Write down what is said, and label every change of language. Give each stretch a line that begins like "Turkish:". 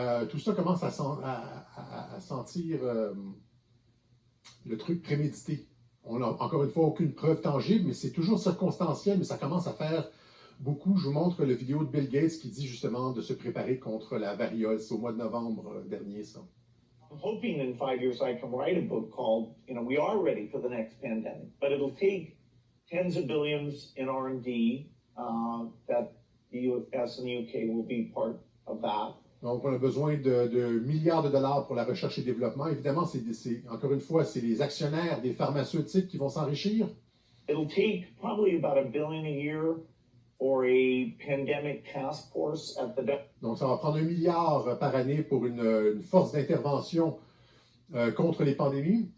French: Tout ça commence à sentir le truc prémédité. On n'a encore une fois aucune preuve tangible, mais c'est toujours circonstanciel, mais ça commence à faire beaucoup. Je vous montre la vidéo de Bill Gates qui dit justement de se préparer contre la variole. C'est au mois de novembre dernier, ça.
English: I'm hoping in 5 years I can write a book called, we are ready for the next pandemic, but it'll take tens of billions in R&D that the US and the UK will be part of that.
French: Donc, on a besoin de milliards de dollars pour la recherche et développement. Évidemment, encore une fois, c'est les actionnaires des pharmaceutiques qui vont s'enrichir.
English: It'll take probably about $1 billion a year for a pandemic task force at the
French: Donc, ça va prendre 1 milliard par année pour une force d'intervention contre les pandémies.